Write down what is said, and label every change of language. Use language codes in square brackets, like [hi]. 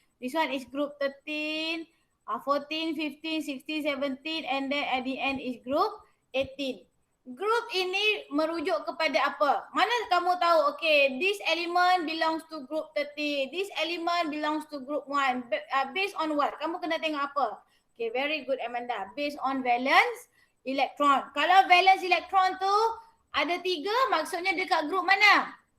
[en] This one is group 13, 14, 15, 16, 17 and then at the end is group 18. [ms] Group ini merujuk kepada apa? Mana kamu tahu, [en] okay, this element belongs to group 30. This element belongs to group 1. Based on what? [ms] Kamu kena tengok apa? [en] Okay, very good Amanda. Based on valence electron. [ms] Kalau valence electron tu ada 3, maksudnya dekat group mana?